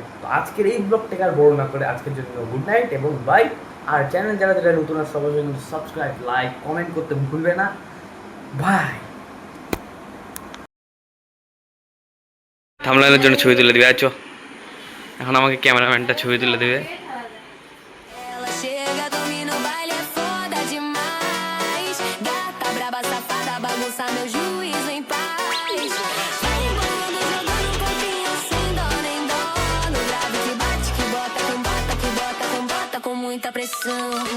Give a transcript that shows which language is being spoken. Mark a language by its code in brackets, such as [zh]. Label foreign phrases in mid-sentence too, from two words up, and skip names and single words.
[bn] তো আজকের এই ব্লগটাকে আর বড় না করে আজকের জন্য [en] good night [bn] এবং বাই। আর চ্যানেল যারা যারা নতুন আর সবার জন্য [en] subscribe, like, comment [bn] করতে ভুলবে না। বাই। থাম্বনেলের জন্য ছবি তুলে দিবে, আছো এখন আমাকে ক্যামেরাম্যানটা ছবি তুলে দেবে। [pt] Ela chega, domina o baile, é foda demais. Gata braba, safada, bagunça meu juízo em paz. Vai embolando, jogando um corpinho sem dó nem dó. No grave que bate, que bota com bota, que bota com bota com muita pressão.